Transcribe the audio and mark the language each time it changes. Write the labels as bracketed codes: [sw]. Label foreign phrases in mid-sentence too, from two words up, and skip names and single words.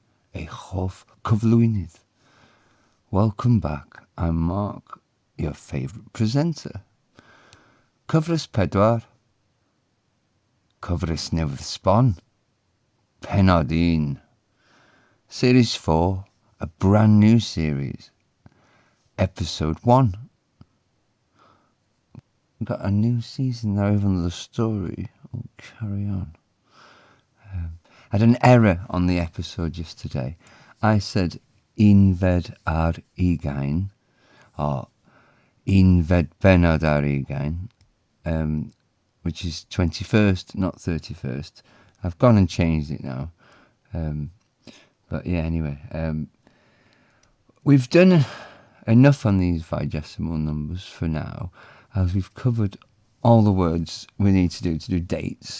[cy] eich hoff cyflwynydd. [en] Welcome back, I'm Mark, your favourite presenter. [cy] Cyfres 4, cyfres newydd sbon, Pennod 1. [en] Series 4, a brand new series, Episode 1. We've got a new season now, even the story will carry on. I had an error on the episode yesterday. I said [cy] unfed ar 20, [en] or [cy] unfed bennod ar 20, [en] which is 21st, not 31st. I've gone and changed it now. But yeah, anyway. We've done enough on these vigesimal numbers for now, as we've covered all the words we need to do dates.